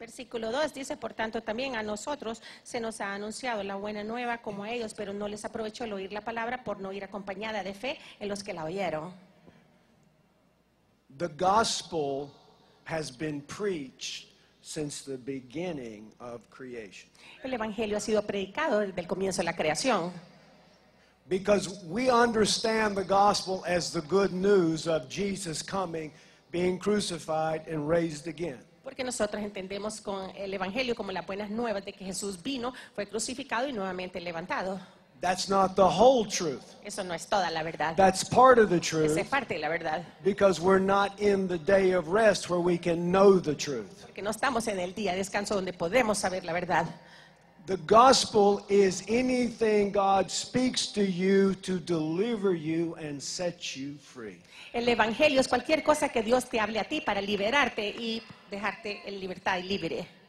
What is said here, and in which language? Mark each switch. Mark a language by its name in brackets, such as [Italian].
[Spanish] Versículo 2 dice, por tanto, también a nosotros se nos ha anunciado la buena nueva como a ellos, pero no les aprovechó el oír la palabra por no ir acompañada de fe en los que la oyeron. [English] The gospel has been preached since the beginning of creation. [Spanish] El evangelio ha sido predicado desde el comienzo de la creación. [English] Because we understand the gospel as the good news of Jesus coming, being crucified, and raised again. [Spanish] Porque nosotros entendemos con el evangelio como las buenas nuevas de que Jesús vino, fue crucificado y nuevamente levantado. [English] That's not the whole truth. [Spanish] Eso no es toda la verdad. [English] That's part of the [Spanish] Esa [English] truth, [Spanish] es parte de la verdad. [English] because we're not in the day of rest where we can know the truth. [Spanish] Porque no estamos en el día de descanso donde podemos saber la verdad. [English] The gospel is anything God speaks to you to deliver you and set you free. [Spanish] El evangelio es cualquier cosa que Dios te hable a ti para liberarte y dejarte en libertad y libre.